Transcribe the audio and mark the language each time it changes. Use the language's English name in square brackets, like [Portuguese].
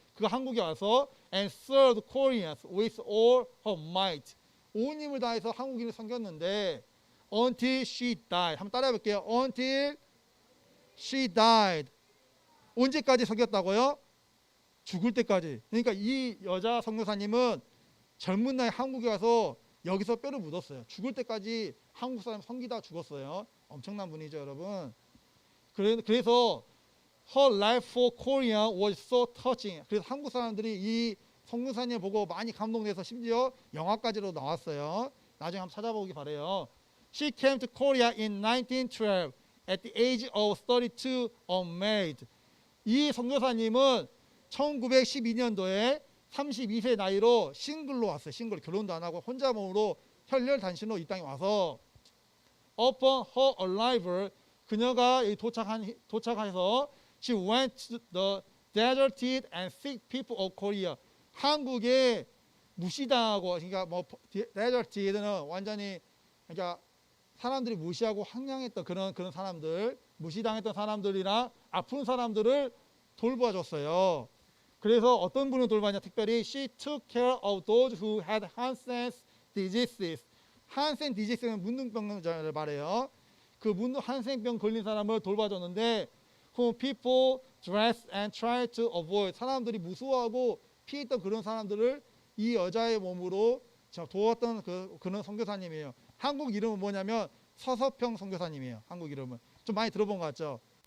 [Korean] 그 한국에 와서 [English] and served Koreans with all her might. [Korean] 온 힘을 다해서 한국인을 섬겼는데 [English] until she died. [Korean] 한번 따라해 볼게요. [English] Until she died. [Korean] 언제까지 섬겼다고요? 죽을 때까지. 그러니까 이 여자 선교사님은 젊은 나이 한국에 와서 여기서 뼈를 묻었어요. 죽을 때까지 한국 사람 섬기다 죽었어요. 엄청난 분이죠, 여러분. 그래서 [English] her life for Korea was so touching. [Korean] 그래서 한국 사람들이 이 선교사님 보고 많이 감동돼서 심지어 영화까지로 나왔어요. 나중에 한번 찾아보기 바래요. [English] She came to Korea in 1912 at the age of 32, unmarried. [Korean] 이 선교사님은 1912년도에 32세 나이로 싱글로 왔어요. 싱글, 결혼도 안 하고 혼자 몸으로 혈혈단신으로 이 땅에 와서 [English] upon her arrival, [Korean] 그녀가 여기 도착해서 [English] she went to the deserted and sick people of Korea. [Korean] 한국에 무시당하고, 그러니까 뭐 deserted는 완전히 그러니까 사람들이 무시하고 항량했던 그런 사람들, 무시당했던 사람들이나 아픈 사람들을 돌봐줬어요. 그래서 어떤 분을 돌봤냐? 특별히 [English] she took care of those who had Hansen's diseases. [Korean] 한센 디지스는 문둥병을 말해요. 그 한센병 걸린 사람을 돌봐줬는데 [English] whom people dressed and tried to avoid. [Korean] 사람들이 무서워하고 피했던 그런 사람들을 이 여자의 몸으로 도왔던 그런 선교사님이에요. 한국 이름은 뭐냐면 서서평 선교사님이에요. 한국 이름은 좀 많이 들어본 것 같죠?